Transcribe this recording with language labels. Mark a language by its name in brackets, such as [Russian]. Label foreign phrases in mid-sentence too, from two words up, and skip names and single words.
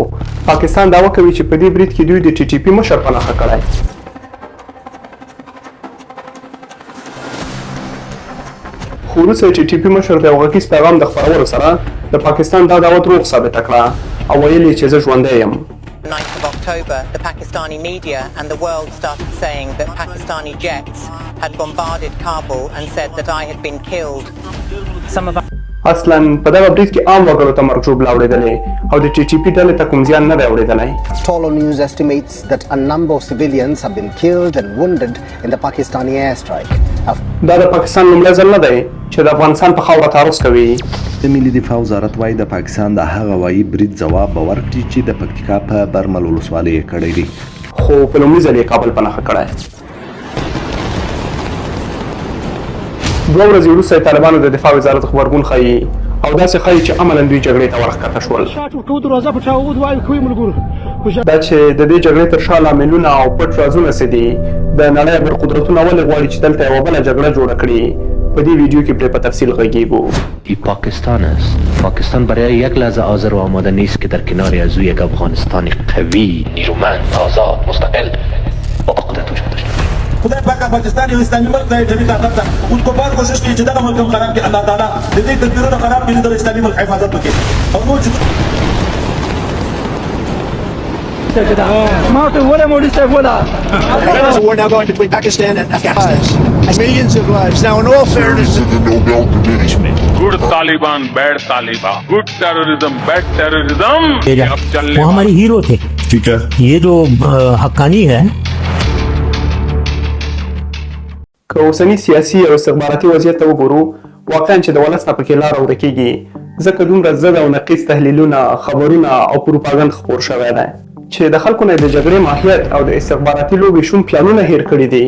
[Pashto] پاکستان دعوا کوي چې په دې برید کې دوی د ټي ټي پي مشر په نښه کړی. خو وروسته ټي ټي پي مشر د یو غږیز پیغام د خپرولو سره د پاکستان دا دعوه دروغ ثابته کړه او ویل یې چې زه ژوندی یم. [English] 9th of October, the Pakistani media and the world started saying that Pakistani jets had bombarded Kabul and said that I had been killed. [Pashto] اصلا په دغه برید کې عام وګړو ته مرګ ژوبله اورېدلې او د ټي ټي پي ډلې ته کوم زیان نه دی اورېدلی. [English] Tolo News estimates that a number of civilians have been killed and wounded in the Pakistani airstrike. [Pashto] دا د پاکستان لومړی ځل نه دی چې د افغانستان په خاوره تعرض کوي. د ملي دفاع وزارت وايي د پاکستان د هغه وایي برید ځواب به ورکړي چې د پکتیکا په برمل ولسوالۍ یې کړی دی، خو په لومړي ځل یې کابل په نښه کړی. 2 ورځې وروسته طالبانو د دفاع وزارت خبرګون ښیي او داسې ښیي چې عملاً دوی جګړې ته ورښکته شول. دا چې د دې جګړې تر شا لاملونه او پټ رازونه څه دي، د نړۍ بل قدرتونه ولې غواړي چې دلته یوه بله جګړه جوړه کړي، په دې ویډیو کې پرې په تفصیل غږیږو. [Persian] پاکستان است. پاکستان برای یک لحظه حاضر و آماده نیست که در کناری از یک افغانستان قوی، نیرومند، آزاد، مستقل با قدرت وجود داشته باشه. [Pashto] خدای پاک پاکستان یو اسلامي ملک دی، جمعي طاقت ده. اوس کفار کوشش کوي چې دغه ملک هم خراب کړي. الله تعالی د دې تدبیرونه خراب کړي، د اسلامي ملک حفاظت وکړي او نور چې [English] war now going between Pakistan and Afghanistan. Millions of lives. Now, in all fairness, good Taliban, bad Taliban, good terrorism, bad terrorism. [Hindi] वो हमारे हीरो थे. ठीक है. ये जो हक्कानी है. [Pashto] که اوسنی سیاسي او استخباراتي وضعیت ته وګورو، واقعا چې د ولس نه پکې لاره ورکېږي، ځکه دومره ضد او نقیض تحلیلونه، خبرونه او پروپاګند خپور شوی دی چې د خلکو نه د جګړې ماهیت او د استخباراتي لوبې شوم پلانونه هیر کړي دي.